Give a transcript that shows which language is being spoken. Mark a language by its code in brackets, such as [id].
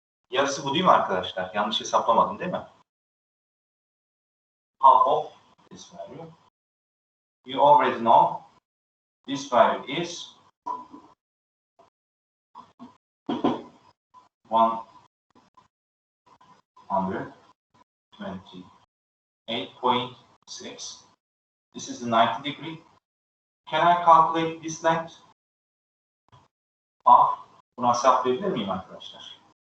[tr] Yarısı bu değil mi arkadaşlar? Yanlış hesaplamadım değil mi? [en] Half of this value. You already know this value is 128.6. This is the 90 degree. Can I calculate this length? Half. [tr] Bunu hesaplayabilir miyim arkadaşlar?